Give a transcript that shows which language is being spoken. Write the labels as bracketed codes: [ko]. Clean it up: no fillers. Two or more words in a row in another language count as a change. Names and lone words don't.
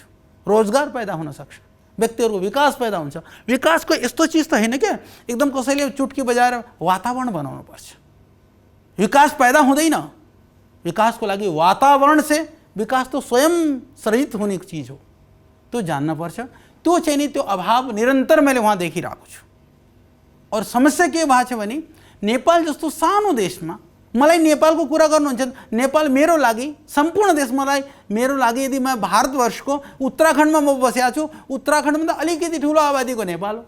[ne] रोजगार पैदा हुन सक्छ, व्यक्तिहरूको विकास पैदा हुन्छ। विकासको यस्तो चिज त होइन क्या एकदम कसैले चुटकी बजाएर वातावरण बनाउनु पर्छ। विकास पैदा हुँदैन, विकासको लागि वातावरण [hi] से विकास तो स्वयं सृजित होने की चीज़ [ne] हो, तो जानना पर्छ। त्यो चाहिँ नि त्यो अभाव निरन्तर मैले वहाँ देखिरहेको छु। और समस्या के भएको छ भने नेपाल जस्तो सानो देशमा मलाई नेपालको कुरा गर्नुहुन्छ, नेपाल मेरो लागि सम्पूर्ण देश, मलाई मेरो लागि यदि म भारतवर्षको उत्तराखण्डमा म बसेको छु, उत्तराखण्डमा त अलिकति ठुलो आबादीको नेपाल हो।